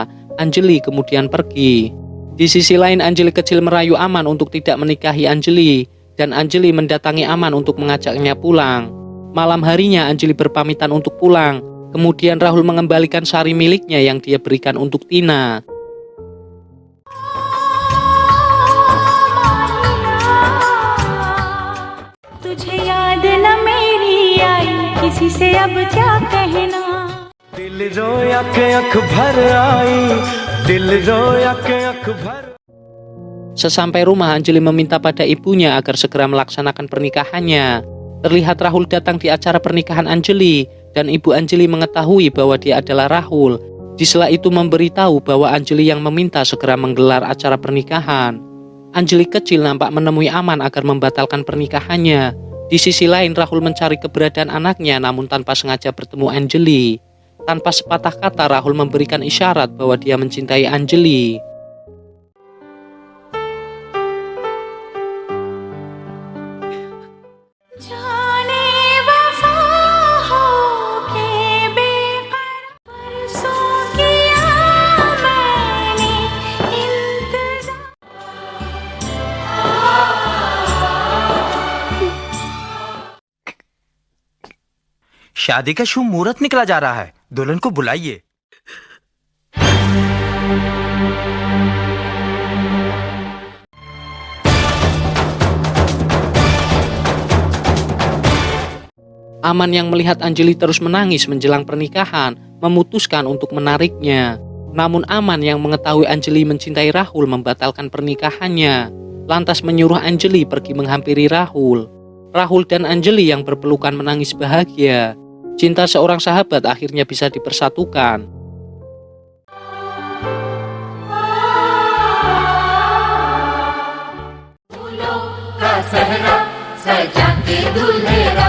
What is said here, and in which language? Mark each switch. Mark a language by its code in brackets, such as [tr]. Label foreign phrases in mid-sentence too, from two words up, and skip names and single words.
[id] Anjali kemudian pergi. Di sisi lain Anjali kecil merayu Aman untuk tidak menikahi Anjali. Dan Anjali mendatangi Aman untuk mengajaknya pulang. Malam harinya Anjali berpamitan untuk pulang. Kemudian Rahul mengembalikan sari miliknya yang dia berikan untuk Tina. [hi] तुझे याद न मेरी आई किसी से अब क्या कहना दिल रोया के अख भर आई दिल रोया के अख भर. [id] Sesampai rumah Anjali meminta pada ibunya agar segera melaksanakan pernikahannya. Terlihat Rahul datang di acara pernikahan Anjali dan ibu Anjali mengetahui bahwa dia adalah Rahul. Di sela itu memberitahu bahwa Anjali yang meminta segera menggelar acara pernikahan. Anjali kecil nampak menemui Aman agar membatalkan pernikahannya. Di sisi lain Rahul mencari keberadaan anaknya namun tanpa sengaja bertemu Anjali. Tanpa sepatah kata Rahul memberikan isyarat bahwa dia mencintai Anjali. [hi] जाने वफा हो के बेकरार परसों किया मैंने इंतजार शादी का शुभ मुहूर्त निकला जा रहा है, दुल्हन को बुलाइए. [id] Aman yang melihat Anjali terus menangis menjelang pernikahan memutuskan untuk menariknya. Namun Aman yang mengetahui Anjali mencintai Rahul membatalkan pernikahannya. Lantas menyuruh Anjali pergi menghampiri Rahul. Rahul dan Anjali yang berpelukan menangis bahagia. Cinta seorang sahabat akhirnya bisa dipersatukan. [hi] का सहरा सजा के दूल्हे